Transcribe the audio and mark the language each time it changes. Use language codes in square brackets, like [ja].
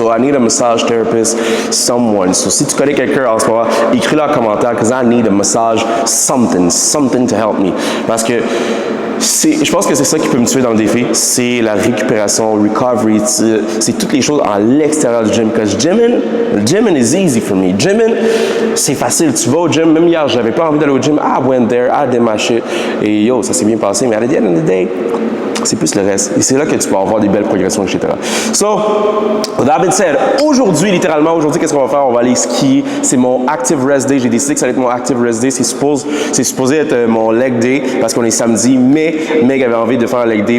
[en] So I need a massage therapist, someone. [fr] So si tu connais quelqu'un en ce moment, écris-le en commentaire, [en] because I need a massage, something to help me. [fr] Parce que je pense que c'est ça qui peut me tuer dans le défi, c'est la récupération, recovery, c'est toutes les choses à l'extérieur du gym. [en] Parce que gymming is easy for me. [fr] Gymming, c'est facile. Tu vas au gym, même hier, j'avais pas envie d'aller au gym. [en] I went there, I did my shit. [fr] Et yo, ça s'est bien passé. Mais [en] at the end of the day, [fr] c'est plus le reste. Et c'est là que tu peux avoir des belles progressions, etc. [en] So, that being said, [fr] aujourd'hui, littéralement, qu'est-ce qu'on va faire? On va aller skier. C'est mon Active Rest Day. J'ai décidé que ça allait être mon Active Rest Day. C'est supposé être mon Leg Day parce qu'on est samedi, mais Meg avait envie de faire un Leg Day.